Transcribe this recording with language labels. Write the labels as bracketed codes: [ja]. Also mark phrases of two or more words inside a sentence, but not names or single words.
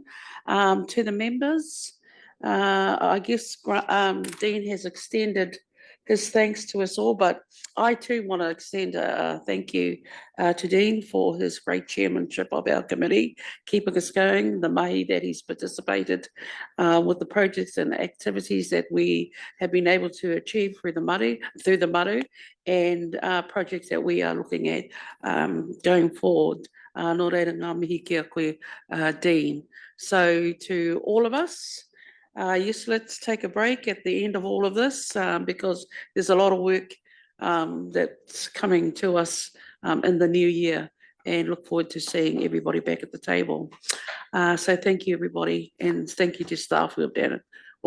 [en] To the members, I guess Dean has extended his thanks to us all, but I too want to extend a thank you to Dean for his great chairmanship of our committee, keeping us going, the mahi that he's participated with the projects and activities that we have been able to achieve through the Maru, and projects that we are looking at going forward. [mi] Nō reira ngā mihi kia koe, Dean. [en] So to all of us, yes, let's take a break at the end of all of this because there's a lot of work that's coming to us in the new year, and look forward to seeing everybody back at the table. So thank you, everybody, and thank you to staff who have done it.